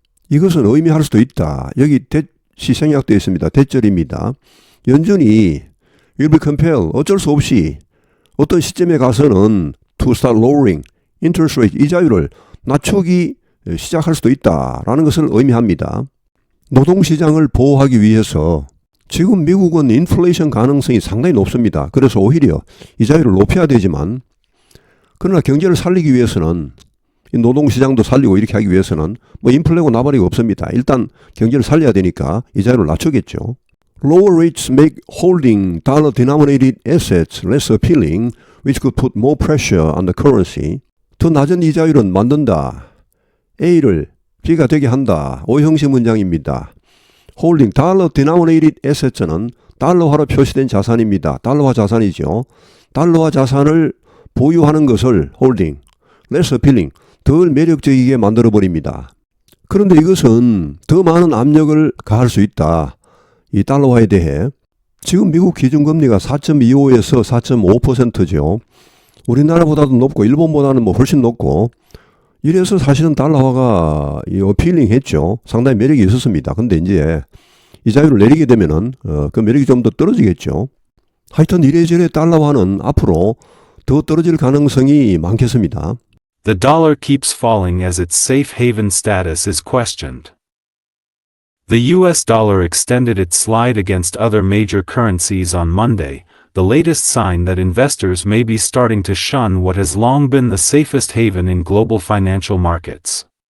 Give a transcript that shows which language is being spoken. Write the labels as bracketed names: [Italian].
[Korean] 이것은 의미할 수도 있다. 여기 대시 생략되어 있습니다. 대절입니다. 연준이 [English] will be compelled [Korean] 어쩔 수 없이 어떤 시점에 가서는 [English] to start lowering interest rate [Korean] 이자율을 낮추기 시작할 수도 있다라는 것을 의미합니다. 노동시장을 보호하기 위해서 지금 미국은 인플레이션 가능성이 상당히 높습니다. 그래서 오히려 이자율을 높여야 되지만 그러나 경제를 살리기 위해서는 이 노동시장도 살리고 이렇게 하기 위해서는 뭐 인플레고 나발이고 없습니다. 일단 경제를 살려야 되니까 이자율을 낮추겠죠. [English] Lower rates make holding dollar-denominated assets less appealing, which could put more pressure on the currency. [Korean] 더 낮은 이자율은 만든다. A를 B가 되게 한다. 오형식 문장입니다. [English] holding dollar-denominated assets [Korean] 는 달러화로 표시된 자산입니다. 달러화 자산이죠. 달러화 자산을 보유하는 것을 holding, [English] less appealing, [Korean] 덜 매력적이게 만들어버립니다. 그런데 이것은 더 많은 압력을 가할 수 있다. 이 달러화에 대해 지금 미국 기준금리가 4.25에서 4.5%죠. 우리나라보다도 높고 일본보다는 뭐 훨씬 높고 이래서 사실은 달러화가 어필링했죠. 상당히 매력이 있었습니다. 근데 이제 이자율을 내리게 되면은 그 매력이 좀 더 떨어지겠죠. 하여튼 이래저래 달러화는 앞으로 더 떨어질 가능성이 많겠습니다. [English] The dollar keeps falling as its safe haven status is questioned. The US dollar extended its slide against other major currencies on Monday, the latest sign that investors may be starting to shun what has long been the safest haven in global financial markets.